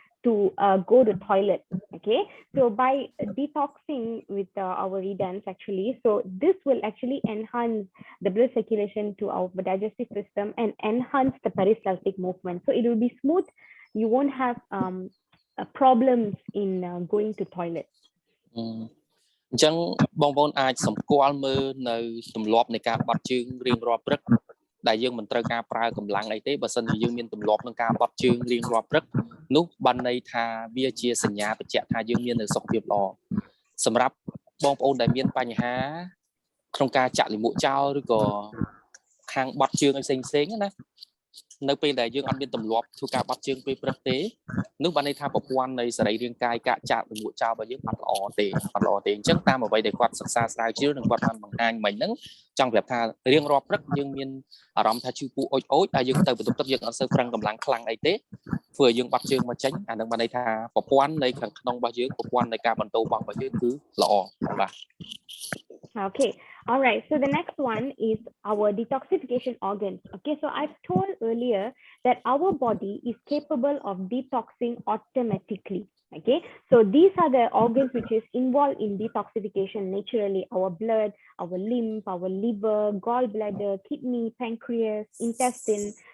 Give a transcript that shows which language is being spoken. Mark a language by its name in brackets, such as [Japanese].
[English] to go to toilet. Okay, so by detoxing with our Ridnance actually, so this will actually enhance the blood circulation to our digestive system and enhance the peristaltic movement. So it will be smooth. You won't have problems in going to toilet. [Khmer] អញ្ចឹងបងប្អូនអាចសម្គាល់មើលនៅទម្លាប់នៃការបត់ជើងរៀងរាល់ព្រឹកដែលយើងមិនត្រូវការប្រើកម្លាំងអីទេបើសិនជាយើងមានទម្លាប់ក្នុងការបត់ជើងរៀងរាល់ព្រឹកនោះបានន័យថាវាជាសញ្ញាបញ្ជាក់ថាយើងមាននៅសុខភាពល្អសម្រាប់បងប្អូនដែលមានបញ្ហាក្នុងការចាក់លាមកចោលឬក៏ ខាងបត់ជើងឲ្យផ្សេងៗណានៅពេលដែលយើងអត់មានទម្លាប់ធ្វើការបត់ជើងពេលព្រឹកទេនោះបានន័យថាប្រព័ន្ធនៃសរីរាង្គកាយកាកចាក់លាមកចោលរបស់យើងអត់ល្អទេអញ្ចឹងតាមអ្វីដែលគាត់សិក្សាស្រាវជ្រាវនិងគាត់បានបង្ហាញមិញហ្នឹងចង់ប្រាប់ថារៀងរាល់ព្រឹកយើងមានអារម្មណ៍ថាឈឺពោះអុចហើយយើងទៅបន្ទប់ទឹកយើងអត់សូវប្រឹងកម្លាំងខ្លាំងអីទេធ្វើឲ្យយើងបត់ជើងមកចេញអានឹងបានន័យថាប្រព័ន្ធនៃខាងក្នុងរបស់យើងប្រព័ន្ធនៃការបន្តបង់របស់យើងគឺល្អបាទ [English] Okay, all right. So the next one is our detoxification organs. Okay, so I've told earlier that our body is capable of detoxing automatically. Okay, so these are the organs which is involved in detoxification naturally. Our blood, our lymph, our liver, gallbladder, kidney, pancreas, intestine.